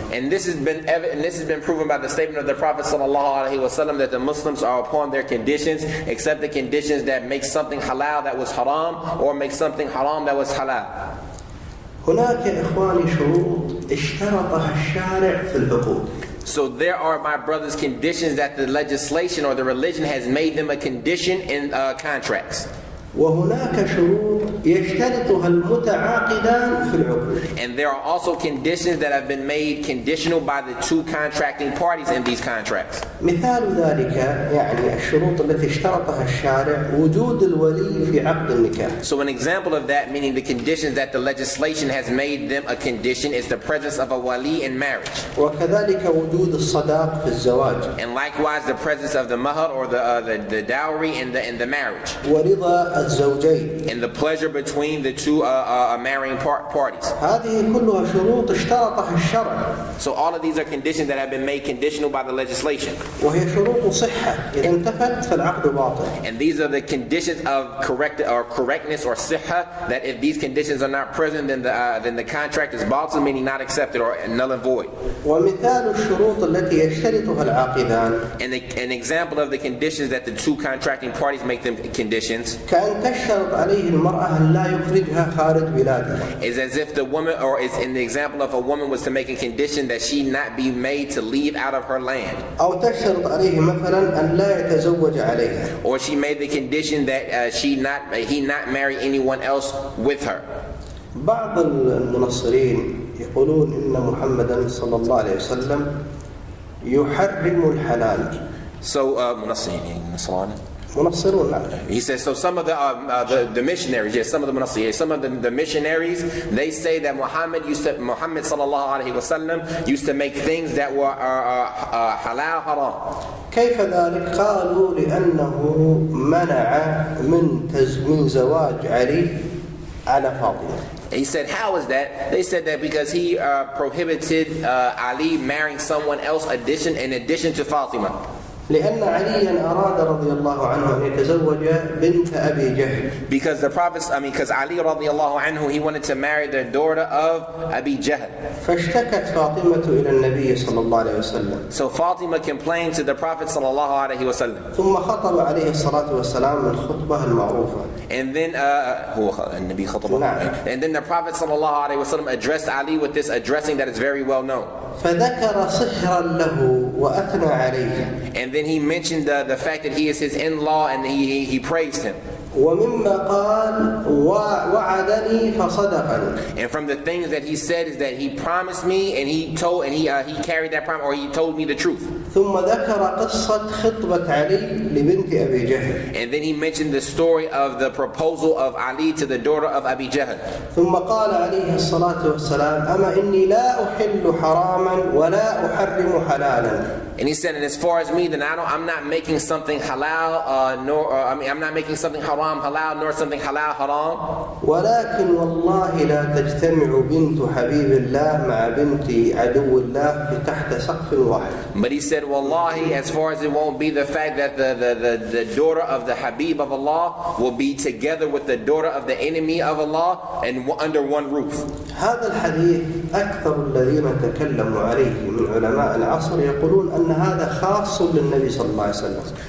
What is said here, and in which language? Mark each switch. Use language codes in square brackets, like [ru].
[en] And this has been proven by the statement of the Prophet sallallahu alaihi wasallam that the Muslims are upon their conditions except the conditions that make something halal that was haram or make something haram that was halal. [ar] هناك يا إخواني شروط اشترطها الشارع في العقود. [en] So there are, my brothers, conditions that the legislation or the religion has made them a condition in contracts. [ar] وهناك شروط يشترطها المتعاقدان في العقود. [en] And there are also conditions that have been made conditional by the two contracting parties in these contracts. [ar] مثال ذلك يعني الشروط التي اشترطها الشارع وجود الولي في عقد النكاح. [en] So an example of that, meaning the conditions that the legislation has made them a condition, is the presence of a wali in marriage. [ar] وكذلك وجود الصداق في الزواج. [en] And likewise the presence of the mahar or the dowry in the marriage. [ar] ورضا الزوجين. [en] And the pleasure between the two marrying parties. [ar] هذه كلها شروط اشترطها الشرع. [en] So all of these are conditions that have been made conditional by the legislation. [ar] وهي شروط صحة إذا انتفت فالعقد باطل. [en] And these are the conditions of correctness or sihha, that if these conditions are not present, then the contract is batil, meaning not accepted or null and void. [ar] ومثال الشروط التي يشترطها العاقدان. [en] And an example of the conditions that the two contracting parties make them conditions. [ar] كأن تشترط عليه المرأة أن لا يخرجها خارج بلادها. [en] Is as if the woman, or is in the example of a woman was to make a condition that she not be made to leave out of her land. [ar] أو تشترط عليه مثلا أن لا يتزوج عليها. [en] Or she made the condition that he not marry anyone else with her. [ar] بعض المنصرين يقولون إن محمدا صلى الله عليه وسلم يحرم الحلال. [en] So منصرين. He says, so some of the missionaries, yes, some of the munassirin, some of the missionaries, they say that Muhammad sallallahu alaihi wasallam used to make things that were halal haram. [ar] كيف ذلك؟ قالوا لأنه منع من زواج علي على فاطمة. [en] He said, how is that? They said that because he prohibited Ali marrying someone else in addition to Fatima. [ar] لأن عليا أراد رضي الله عنه أن يتزوج بنت أبي جهل. [en] Because Ali radiallahu anhu, he wanted to marry the daughter of Abi Jahl. [ar] فاشتكت فاطمة إلى النبي صلى الله عليه وسلم. [en] So Fatima complained to the Prophet sallallahu alaihi wasallam. [ar] ثم خطب عليه الصلاة والسلام من الخطبة المعروفة. [en] And then and then the Prophet sallallahu alaihi wasallam addressed Ali with this addressing that is very well known. [ar] فذكر سحرا له وأثنى عليه. [en] And then he mentioned the fact that he is his in-law and he praised him. [ar] ومما قال وعدني فصدقني. [en] And from the things that he said is that he promised me and he carried that promise, or he told me the truth. [ar] ثم ذكر قصة خطبة علي لبنت أبي جهل. [en] And then he mentioned the story of the proposal of Ali to the daughter of Abi Jahl. [ar] ثم قال عليه الصلاة والسلام أما إني لا أحل حراما ولا أحرم حلالا. [en] And he said, and as far as me, then I'm not making something halal, I'm not making something haram halal, nor something halal haram. [ar] ولكن والله لا تجتمع بنت حبيب الله مع بنت عدو الله تحت سقف واحد. [en] But he said, wallahi, as far as it won't be the fact that the daughter of the Habib of Allah will be together with the daughter of the enemy of Allah and under one roof. [ar] هذا الحديث أكثر الذين تكلموا عليه من علماء العصر يقولون أن هذا خاص للنبي صلى الله عليه وسلم.